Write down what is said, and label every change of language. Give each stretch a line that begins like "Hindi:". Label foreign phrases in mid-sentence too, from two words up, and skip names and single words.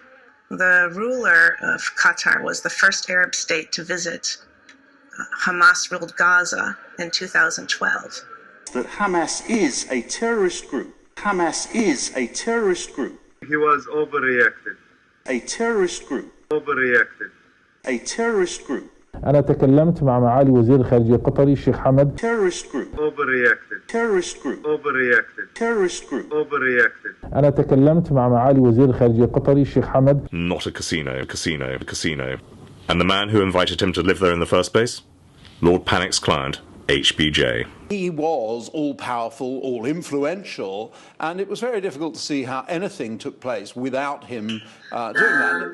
English: The ruler of Qatar was the first Arab state to visit Hamas-ruled Gaza in 2012. That Hamas is a terrorist group. Hamas is a terrorist group. He was overreacted. A terrorist group. Overreacted. A terrorist group.
Arabic: أنا تكلمت مع معالي وزير الخارجية القطري الشيخ حمد.
English: Terrorist group. Overreacted. Terrorist group. Overreacted. Terrorist group. Overreacted.
Arabic: أنا تكلمت مع معالي وزير الخارجية القطري الشيخ حمد.
English: Not a casino. And the man who invited him to live there in the first place? Lord Panic's client, HBJ. He was all-powerful, all-influential, and it was very difficult to see how anything took place without him doing that.